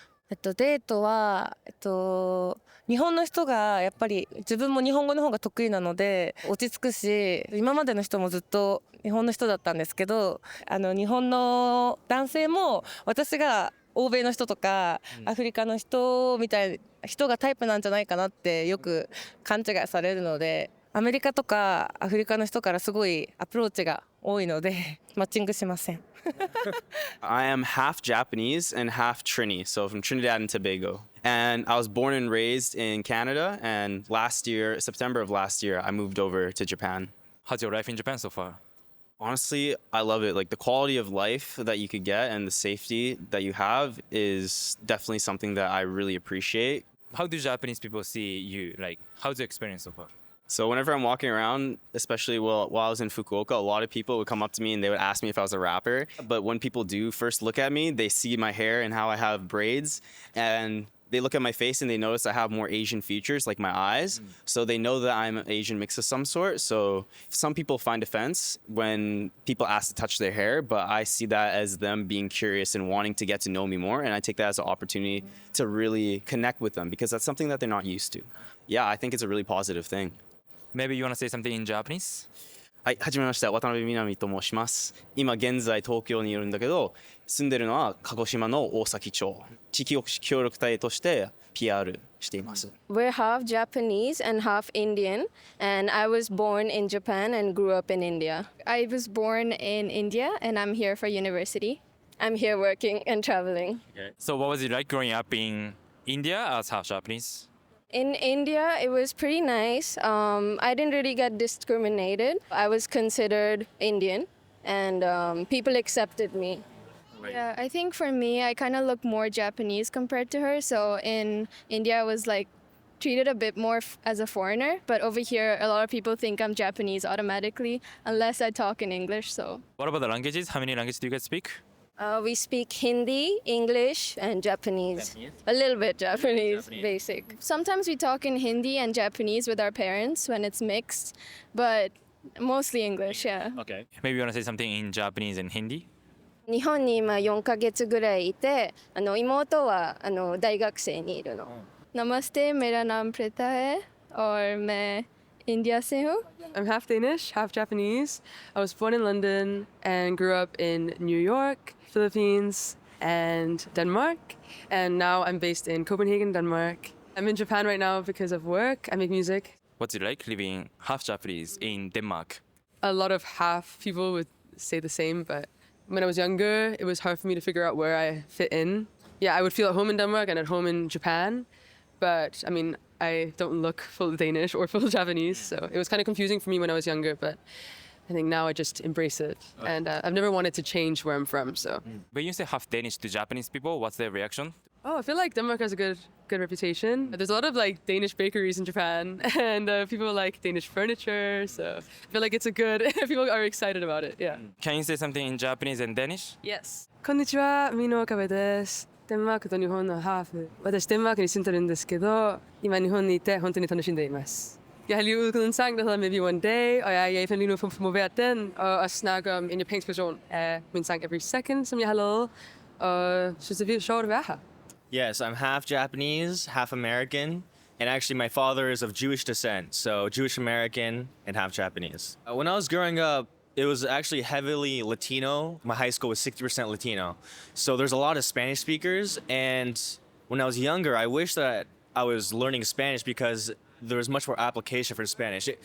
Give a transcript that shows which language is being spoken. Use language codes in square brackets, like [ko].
[ja] デートは日本の人がやっぱり自分も日本語の方が得意なので落ち着くし、今までの人もずっと日本の人だったんですけど、日本の男性も私が欧米の人とかアフリカの人みたいな人がタイプなんじゃないかなってよく勘違いされるので、アメリカとかアフリカの人からすごいアプローチが多いのでマッチングしません。 [en] I am half Japanese and half Trini, so from Trinidad and Tobago. And I was born and raised in Canada, and September of last year, I moved over to Japan. How's your life in Japan so far? Honestly, I love it. Like the quality of life that you could get and the safety that you have is definitely something that I really appreciate. How do Japanese people see you? Like, how's your experience so far? So whenever I'm walking around, especially while I was in Fukuoka, a lot of people would come up to me and they would ask me if I was a rapper. But when people do first look at me, they see my hair and how I have braids, and they look at my face and they notice I have more Asian features, like my eyes. So they know that I'm an Asian mix of some sort. So some people find offense when people ask to touch their hair, but I see that as them being curious and wanting to get to know me more. And I take that as an opportunity to really connect with them because that's something that they're not used to. Yeah, I think it's a really positive thing. Maybe you want to say something in Japanese? [ja] はい、はじめまして、渡辺みなみと申します。今現在東京にいるんだけど、住んでるのは鹿児島の大崎町。地域協力隊として PR しています。 [en] We're half Japanese and half Indian, and I was born in Japan and grew up in India. I was born in India and I'm here for university. I'm here working and traveling. Okay. So what was it like growing up in India as half Japanese? In India, it was pretty nice. I didn't really get discriminated. I was considered Indian, and people accepted me. Yeah, I think for me, I kind of look more Japanese compared to her. So in India, I was like treated a bit more as a foreigner. But over here, a lot of people think I'm Japanese automatically, unless I talk in English. So. What about the languages? How many languages do you guys speak? We speak Hindi, English, and Japanese. A little bit Japanese, basic. Sometimes we talk in Hindi and Japanese with our parents when it's mixed, but mostly English, yeah. Okay. Maybe you want to say something in Japanese and Hindi? [ja] 日本に今4ヶ月ぐらいいて、妹は大学生にいるの。 [hi] Namaste, मेरा नाम प्रीता है और मैं India से हूँ. [en] I'm half Danish, half Japanese. I was born in London and grew up in New York, Philippines, and Denmark. And now I'm based in Copenhagen, Denmark. I'm in Japan right now because of work. I make music. What's it like living half Japanese in Denmark? A lot of half people would say the same, but when I was younger, it was hard for me to figure out where I fit in. Yeah, I would feel at home in Denmark and at home in Japan. But I mean, I don't look full Danish or full Japanese, so it was kind of confusing for me when I was younger, but I think now I just embrace it. And I've never wanted to change where I'm from, so. When you say half Danish to Japanese people, what's their reaction? Oh, I feel like Denmark has a good reputation. There's a lot of like Danish bakeries in Japan, and people like Danish furniture, so I feel like it's a good, people are excited about it, yeah. Can you say something in Japanese and Danish? Yes. [ja] こんにちは、Mino Okabe です。デンマークと日本のハーフ。私デンマークに住んでるんですけど、今日本にいて本当に楽しんでいます。 [da] Jeg har lige udgivet en sang, der hedder Maybe One Day, og jeg er i Japan lige nu for at promovere den, og også snakke om en japansk version af min sang Every Second, som jeg har lavet, og synes det er virkelig sjovt at være her. [en] Yes, I'm half Japanese, half American, And actually, my father is of Jewish descent, so Jewish American and half Japanese. When I was growing up, it was actually heavily Latino. My high school was 60% Latino. So there's a lot of Spanish speakers. And when I was younger, I wish that I was learning Spanish because there was much more application for Spanish.